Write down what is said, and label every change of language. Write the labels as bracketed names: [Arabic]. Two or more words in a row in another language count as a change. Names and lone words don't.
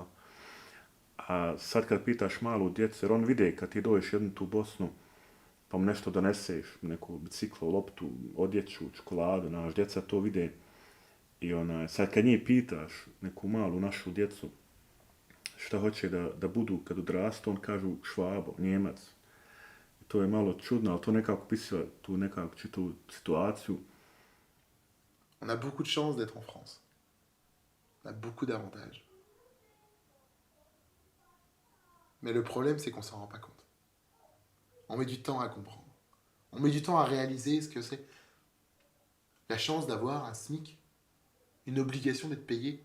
[Bosnian] A sad kad pitaš malu djecu, jer on vide kad ti dođeš jednu tu Bosnu, pa mu nešto doneseš, neku biciklu, loptu, odjeću, čokoladu, naš djeca to vide. I sad kad njih pitaš, neku malu našu djecu, šta hoće da budu kad odrastu, on kažu Švabo, Njemac. To je malo čudno, ali to nekako pisuje tu nekako čitu situaciju. [French] On a beaucoup de chance d'être en France. On a beaucoup d'avantages. Mais le problème, c'est qu'on s'en rend pas compte. On met du temps à comprendre. On met du temps à réaliser ce que c'est. La chance d'avoir un SMIC, une obligation d'être payé.